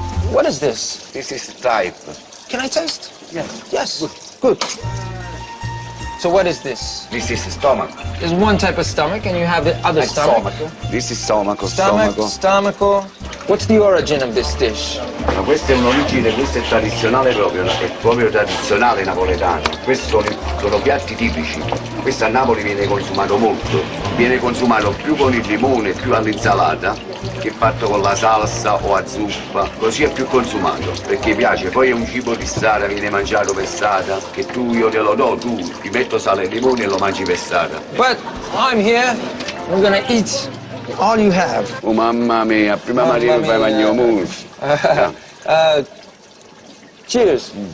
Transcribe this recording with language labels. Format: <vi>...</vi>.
<en>What is this? This is type. Can I taste? Yes. Yes. Good. So what is this? This is stomach. There's one type of stomach and you have the other And stomach. This is stomaco. Stomaco. What's the origin of this dish?</en> <it>Ma questa è un'origine, questo è tradizionale proprio, è proprio tradizionale napoletano. Questi sono piatti tipici. Questo a Napoli viene consumato molto. Viene consumato più con il limone, più all'insalata, che fatto con la salsa o a zuppa. Così è più consumato, perché piace. Poi è un cibo di strada, viene mangiato per strada, che io te lo do, tu ti metto sale e limone e lo mangi per strada.</it> <en>But I'm here. We're gonna eat all you have.</en> <it>Oh mamma mia, prima Mamma Maria fai magnomus.</it> <en>Cheers.</en>